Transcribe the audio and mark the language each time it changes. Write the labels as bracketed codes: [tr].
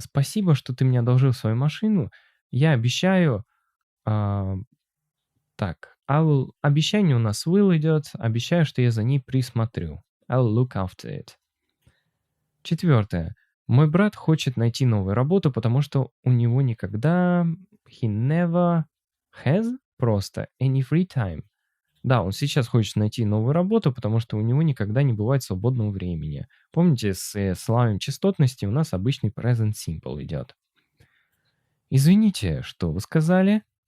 [ru] Спасибо, что ты мне одолжил свою машину. Я обещаю... так, обещание у нас will идет. Обещаю, что я за ней присмотрю. [en] I'll look after it. [ru] Четвертое. Мой брат хочет найти новую работу, потому что у него никогда... [en] He never has [ru] просто [en] any free time. [ru] Да, он сейчас хочет найти новую работу, потому что у него никогда не бывает свободного времени. Помните, с словами частотности у нас обычный present simple идет. Извините, что вы сказали?